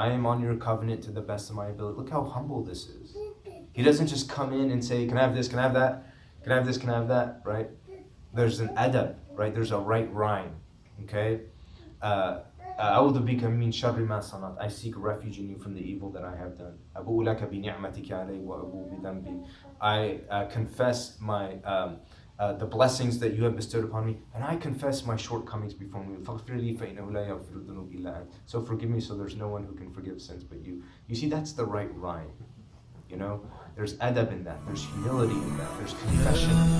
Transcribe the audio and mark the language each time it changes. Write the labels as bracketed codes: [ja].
[en] I am on your covenant to the best of my ability. Look how humble this is. He doesn't just come in and say, can I have this, can I have that? Can I have this, can I have that? Right? There's an adab, right? There's a right rhyme. Okay? [ar] أعوذ بك من شر ما صنعت. [en] I seek refuge in you from the evil that I have done. [ar] أبوء لك بنعمتك علي وأبوء بذنبي. [en] I confess the blessings that you have bestowed upon me, and I confess my shortcomings before me. [ar] فاغفر لي فإنه لا يغفر الذنوب إلا أنت. [en] So forgive me, so there's no one who can forgive sins but you. You see, that's the right rhyme. You know, there's adab in that. There's humility in that. There's confession.